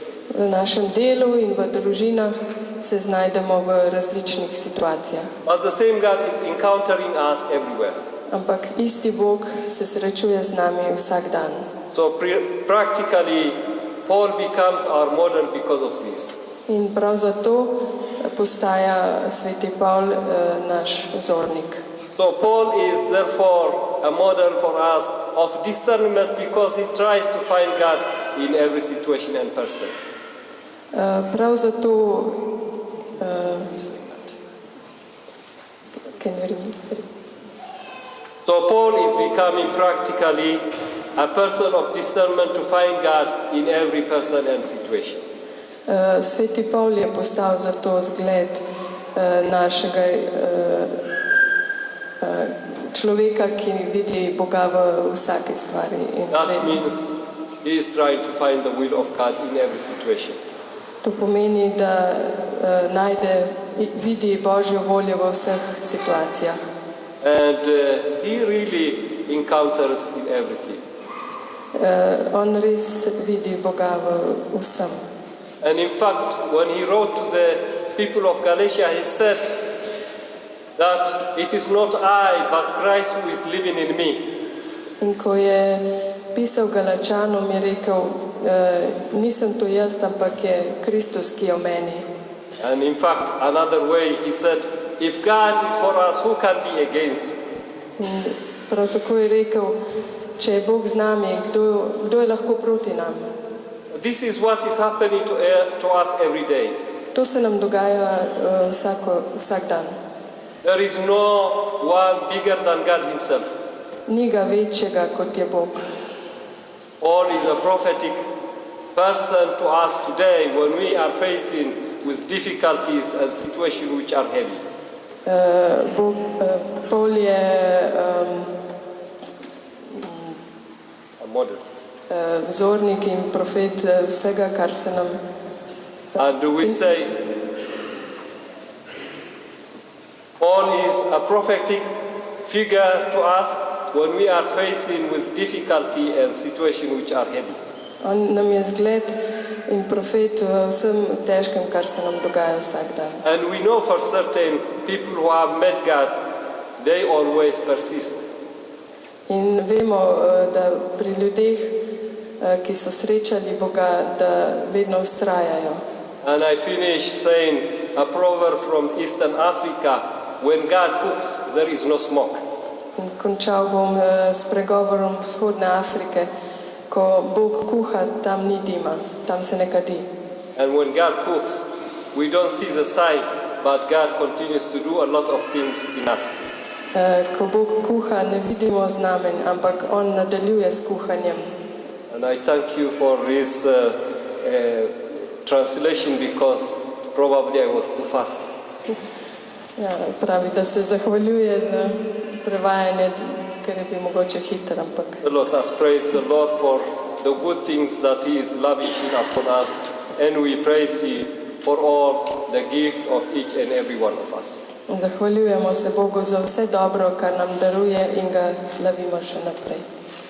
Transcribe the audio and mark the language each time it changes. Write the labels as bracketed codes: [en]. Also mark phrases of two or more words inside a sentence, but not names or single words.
[sl] V našem delu in v družinah se znajdemo v različnih situacijah. [en] But the same God is encountering us everywhere. [sl] Ampak isti Bog se srečuje z nami vsak dan. [en] So practically Paul becomes our model because of this. [sl] In prav zato postaja sveti Pavl naš vzornik. [en] So Paul is therefore a model for us of discernment because he tries to find God in every situation and person. [sl] Prav zato [en] So Paul is becoming practically a person of discernment to find God in every person and situation. [sl] Sveti Pavl je postal zato zgled našega človeka, ki vidi Boga v vsaki stvari. [en] That means he is trying to find the will of God in every situation. [sl] To pomeni, da vidi Božjo voljo v vseh situacijah. [en] And he really encounters in everything. [sl] On res vidi Boga v vsem. [en] And in fact, when he wrote to the people of Galatia, he said that it is not I, but Christ who is living in me. [sl] In ko je pisal Galačanom, je rekel, nisem to jaz, ampak je Kristus, ki je v meni. [en] And in fact, another way, he said, if God is for us, who can be against? [sl] In prav tako je rekel, če je Bog z nami, kdo je lahko proti nam? [en] This is what is happening to us every day. [sl] To se nam dogaja vsak dan. [en] There is no one bigger than God himself. [sl] Ni ga večjega, kot je Bog. [en] Paul is a prophetic person to us today when we are facing with difficulties and situations which are heavy. [sl] Paul je model. vzornik in profet vsega, kar se nam... [en] And we say, Paul is a prophetic figure to us when we are facing with difficulty and situations which are heavy. [sl] On nam je zgled in profet v vsem težkem, kar se nam dogaja vsak dan. [en] And we know for certain people who have met God, they always persist. [sl] In vemo, da pri ljudeh, ki so srečali Boga, da vedno vztrajajo. [en] And I finish saying a proverb from Eastern Africa, when God cooks, there is no smoke. [sl] In končal bom s pregovorom vzhodne Afrike, ko Bog kuha, tam ni dima, tam se ne kadi. [en] And when God cooks, we don't see the sign, but God continues to do a lot of things in us. [sl] Ko Bog kuha, ne vidimo znamen, ampak On nadaljuje s kuhanjem. [en] And I thank you for this translation because probably I was too fast. [sl] Ja, pravi, da se zahvaljuje za prevajanje, ker je bil mogoče hiter, ampak... [en] Let us praise the Lord for the good things that He is lavishing upon us, and we praise Him for all the gift of each and every one of us. [sl] Zahvaljujemo se Bogu za vse dobro, kar nam daruje in ga slavimo še naprej.